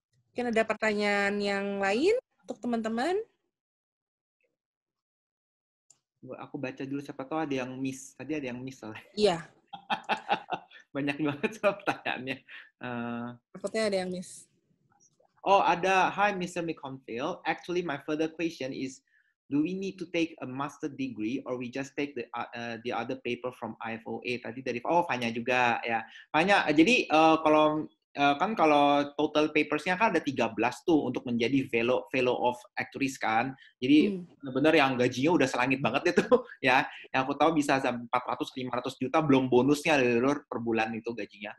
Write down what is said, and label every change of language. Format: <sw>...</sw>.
<id>Mungkin ada pertanyaan yang lain untuk teman-teman? Aku baca dulu, siapa tahu ada yang miss. Tadi ada yang miss soalnya. Iya. Banyak banget soal pertanyaannya. Takutnya ada yang miss. Oh, ada. Hi, Mr. McConfield.</id> <en>Actually, my further question is, do we need to take a master degree or we just take the other paper from IFOA?</en> <id>Tadi dari Fanya juga ya. Fanya, jadi kalau total papersnya kan ada 13 tuh untuk menjadi fellow of actuaries kan. Jadi benar-benar yang gajinya udah selangit banget itu ya. Yang aku tahu bisa 400-500 juta belum bonusnya per bulan itu gajinya.</id>